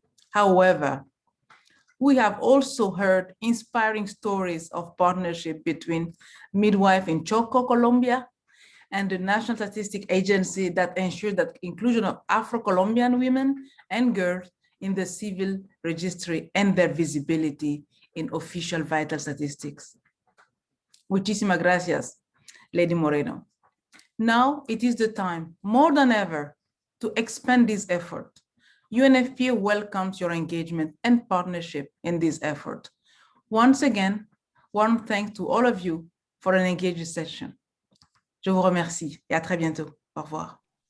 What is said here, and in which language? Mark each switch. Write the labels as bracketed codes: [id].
[en] However, we have also heard inspiring stories of partnership between midwife in Choco, Colombia, and the National Statistics Agency that ensure that inclusion of Afro-Colombian women and girls in the civil registry and their visibility in official vital statistics. [es] Muchísimas gracias, Lady Moreno. [en] Now it is the time, more than ever, to expand this effort. UNFPA welcomes your engagement and partnership in this effort. Once again, warm thanks to all of you for an engaged session. [fr] Je vous remercie et à très bientôt. Au revoir.